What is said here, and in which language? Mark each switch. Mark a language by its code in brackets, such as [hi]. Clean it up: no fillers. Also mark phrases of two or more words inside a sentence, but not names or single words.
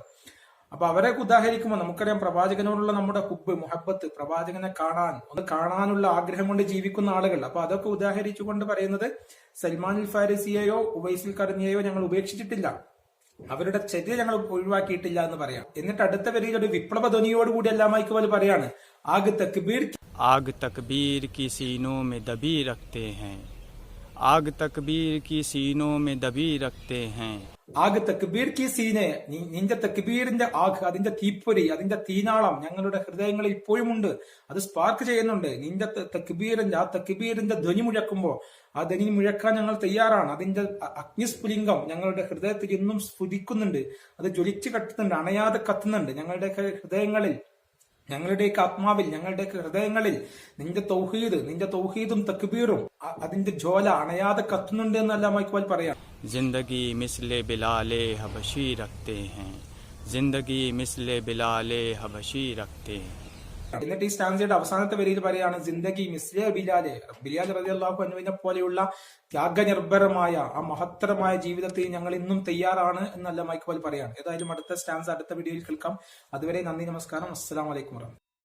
[ml] അപ്പൊ അവരെ ഉദാഹരിക്കുമ്പോൾ നമുക്കറിയാം, പ്രവാചകനോടുള്ള നമ്മുടെ ഹുബ്, മുഹബത്ത്, പ്രവാചകനെ കാണാനുള്ള ആഗ്രഹം കൊണ്ട് ജീവിക്കുന്ന ആളുകൾ. അപ്പൊ അതൊക്കെ ഉദാഹരിച്ചുകൊണ്ട് പറയുന്നത്, സൽമാൻ ഫാരിസിയെയോ ഉവൈസുൽ ഖർനിയെയോ ഞങ്ങൾ ഉപേക്ഷിച്ചിട്ടില്ല, അവരുടെ ചര്യ ഞങ്ങൾ ഒഴിവാക്കിയിട്ടില്ല എന്ന് പറയാം. എന്നിട്ട് അടുത്ത വരിയിൽ ഒരു വിപ്ലവ ധ്വനിയോടുകൂടി അല്ലാമ ഇക്ബാൽ പറയാണ്, [ur] آگ تکبیر کی سینوں میں دبی رکھتے ہیں، آگ تکبیر کی سینوں میں دبی رکھتے ہیں. آگ تکبیر کی سینے, [ml] നിന്റെ തക്ബീറിന്റെ ആഗ്, അതിന്റെ തീപ്പൊരി, അതിന്റെ തീനാളം ഞങ്ങളുടെ ഹൃദയങ്ങളിൽ ഇപ്പോഴുമുണ്ട്. അത് സ്പാർക്ക് ചെയ്യുന്നുണ്ട്. നിന്റെ തക്ബീറിന്റെ, ആ തക്ബീറിന്റെ ധ്വനി മുഴക്കുമ്പോ ആ ധ്വനി മുഴക്കാൻ ഞങ്ങൾ തയ്യാറാണ്. അതിന്റെ അഗ്നിസ്ഫുലിംഗം ഞങ്ങളുടെ ഹൃദയത്തിൽ ഇന്നും സ്ഫുരിക്കുന്നുണ്ട്. അത് ജ്വലിച്ചു കത്തുന്നുണ്ട്, അണയാതെ കത്തുന്നുണ്ട് ഞങ്ങളുടെയൊക്കെ ഹൃദയങ്ങളിൽ, ഞങ്ങളുടെയൊക്കെ ആത്മാവിൽ, ഞങ്ങളുടെയൊക്കെ ഹൃദയങ്ങളിൽ നിന്റെ തൗഹീദും തക്ബീറും അതിന്റെ ജ്വാല അണയാതെ കത്തുന്നുണ്ട് എന്നല്ല മൈക്വാൽ പറയാം. [ur] زندگی مثلِ بلالِ حبشی رکھتے ہیں، زندگی مثلِ بلالِ حبشی رکھتے ہیں. [ml] എന്നിട്ട് ഈ സ്റ്റാൻസയുടെ അവസാനത്തെ വരിയിൽ പറയാണ് [ur] زندگی مثلِ بلالِ, [ml] ബിലാൽ [ar] رضي الله عنه [ml] പോലെയുള്ള ത്യാഗനിർഭരമായ ആ മഹത്തരമായ ജീവിതത്തിൽ ഞങ്ങൾ ഇന്നും തയ്യാറാണ് എന്നല്ല മൈക്വാൽ പറയാണ്. ഏതായാലും അടുത്ത സ്റ്റാൻസ് അടുത്ത വീഡിയോയിൽ കേൾക്കാം. അതുവരെ നന്ദി, നമസ്കാരം, [ar] السلام عليكم ورحمة الله.